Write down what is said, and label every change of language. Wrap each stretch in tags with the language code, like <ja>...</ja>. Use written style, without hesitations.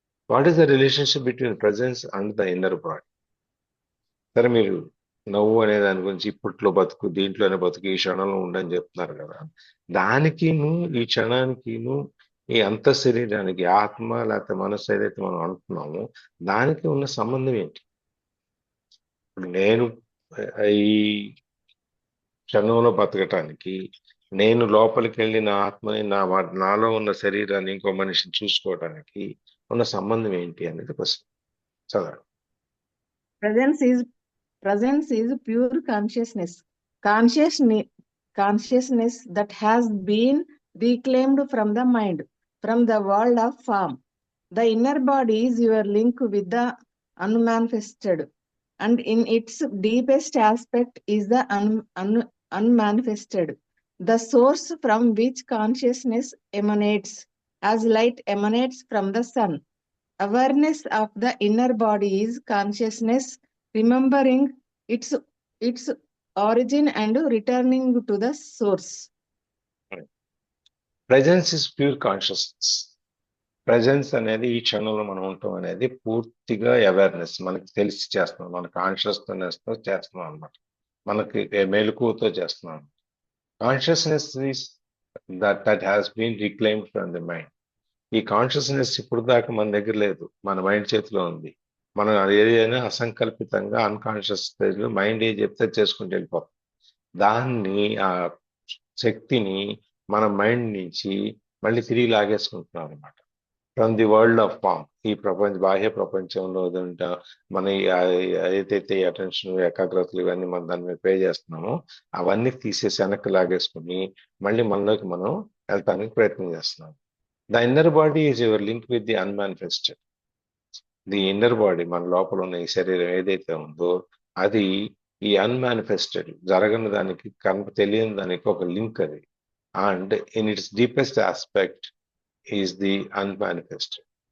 <en>What is the relationship between presence and the inner body?</en> <te>సరే, మీరు నవ్వు అనే దాని గురించి ఇప్పట్లో బతుకు, దీంట్లోనే బతుకు, ఈ క్షణంలో ఉండని చెప్తున్నారు కదా, దానికిను ఈ క్షణానికిను ఈ అంత శరీరానికి, ఆత్మ లేకపోతే మనసు ఏదైతే మనం అంటున్నామో దానికి ఉన్న సంబంధం ఏంటి? ఇప్పుడు నేను ఈ క్షణంలో బతకటానికి, నేను లోపలికి వెళ్ళి నా ఆత్మని, నాలో ఉన్న శరీరాన్ని ఇంకో మనిషిని చూసుకోవడానికి ఉన్న సంబంధం ఏంటి అనేది క్వశ్చన్. చదవండి.</te> <en>Presence is pure consciousness. Consciousness that has been reclaimed from the mind, from the world of form. The inner body is your link with the unmanifested, and in its deepest aspect is the unmanifested, the source from which consciousness emanates, as light emanates from the sun. Awareness of the inner body is consciousness remembering its origin and returning to the source. Presence is pure consciousness.</en> <te>Presence అనేది ఈ క్షణంలో మనం ఉంటాం అనేది పూర్తిగా awareness, మనకి తెలిసి చేస్తున్నాం, మన కాన్షియస్నెస్ తో చేస్తున్నాం అనమాట, మనకి మెలకువతో చేస్తున్నాం.</te> <en>Consciousness is that has been reclaimed from the mind.</en> <te>ఈ కాన్షియస్నెస్ ఇప్పుడు దాకా మన దగ్గర లేదు, మన మైండ్ చేతిలో ఉంది. మనం ఏదైనా అసంకల్పితంగా అన్కాన్షియస్ స్టేజ్ లో మైండ్ ఏ చెప్తే చేసుకుంటూ వెళ్ళిపోతాం. దాన్ని, ఆ శక్తిని మన మైండ్ నుంచి మళ్ళీ తిరిగి లాగేసుకుంటున్నాం అనమాట,</te> <en>From the world of form.</en> <te>ఈ బాహ్య ప్రపంచంలో మన ఏదైతే అటెన్షన్, ఏకాగ్రతలు ఇవన్నీ మనం దాని మీద పే చేస్తున్నామో అవన్నీ తీసేసి వెనక్కి లాగేసుకుని మళ్ళీ మనలోకి మనం వెళ్తానికి ప్రయత్నం చేస్తున్నాం.</te> <en>The inner body is your link with the unmanifested.</en> <te>The inner body, మన లోపల ఉన్న ఈ శరీరం ఏదైతే ఉందో అది ఈ అన్మానిఫెస్టెడ్, జరగని దానికి, తెలియని దానికి ఒక లింక్ అది.</te> <en>And in its deepest aspect is the unmanifested.</en>